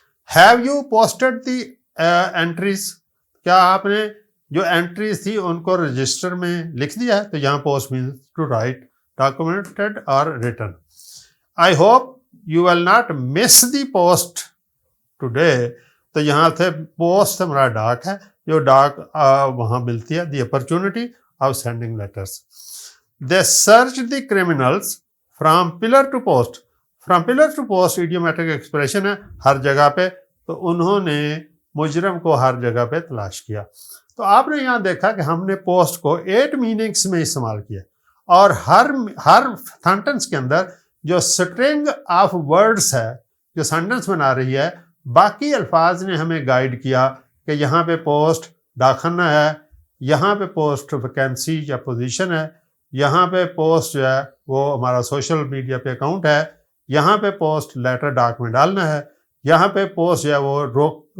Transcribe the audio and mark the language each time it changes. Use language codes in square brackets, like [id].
[en] Have you posted the entries. [ur] کیا آپ نے جو اینٹریز تھی ان کو رجسٹر میں لکھ دیا ہے, تو یہاں post means to right, documented اور return. [en] I hope you will not miss the post today. [ur] تو یہاں سے پوسٹ ہمارا ڈاک ہے, جو ڈاک وہاں ملتی ہے, [en] The opportunity of sending letters. They search the criminals from pillar to post. From pillar to post [ur] ایڈیومیٹرک expression ہے, ہر جگہ پہ, تو انہوں نے مجرم کو ہر جگہ پہ تلاش کیا. تو آپ نے یہاں دیکھا کہ ہم نے پوسٹ کو 8 میننگس میں استعمال کیا, اور ہر سینٹنس کے اندر جو سٹرنگ آف ورڈز ہے جو سینٹنس بنا رہی ہے, باقی الفاظ نے ہمیں گائیڈ کیا کہ یہاں پہ پوسٹ ڈاکخانہ ہے, یہاں پہ پوسٹ ویکینسی یا پوزیشن ہے, یہاں پہ پوسٹ جو ہے وہ ہمارا سوشل میڈیا پہ اکاؤنٹ ہے, یہاں پہ پوسٹ لیٹر ڈاک میں ڈالنا ہے, یہاں پہ پوسٹ جو ہے وہ